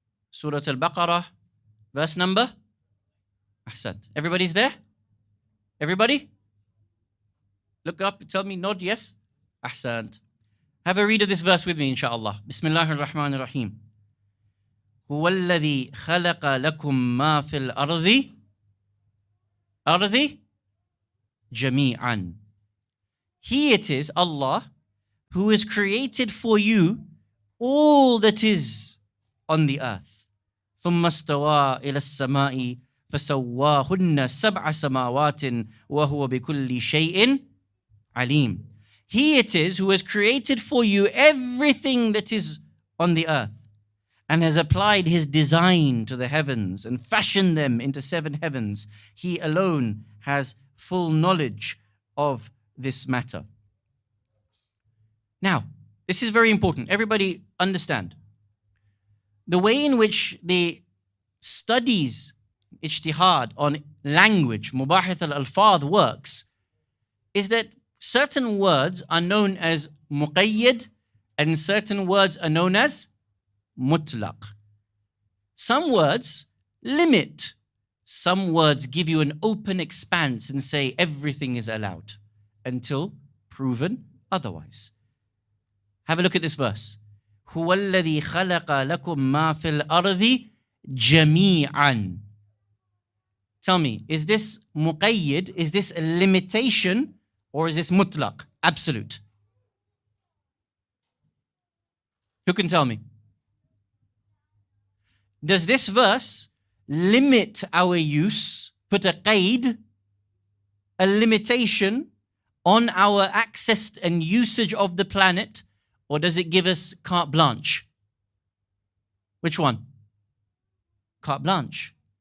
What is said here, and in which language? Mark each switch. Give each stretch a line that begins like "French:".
English: Surah Al-Baqarah, verse number? Ahsant. Everybody's there? Everybody? Look up, tell me, nod, yes? Ahsant. Have a read of this verse with me, inshallah.
Arabic: Bismillahir Rahmanir Rahim. هو الذي خلق لكم ما في الأرض أرض جميعا.
English: He it is, Allah, who has created for you all that is on the earth.
Arabic: ثم استوى إلى السماء فسواهن سبع سماوات وهو بكل شيء عليم.
English: He it is who has created for you everything that is on the earth and has applied his design to the heavens and fashioned them into 7 heavens. He alone has full knowledge of this matter. Now, this is very important. Everybody understand. The way in which the studies ijtihad on language, mubahith al-alfadh, works is that certain words are known as muqayyad and certain words are known as mutlaq. Some words limit. Some words give you an open expanse and say everything is allowed until proven otherwise. Have a look at this verse.
Arabic: هو الذي خلق لكم ما في الأرض جميعا.
English: Tell me, is this muqayyid, is this a limitation, or is this mutlaq, absolute? Who can tell me? Does this verse limit our use, put a qaid, a limitation on our access and usage of the planet, or does it give us carte blanche? Which one? Carte blanche.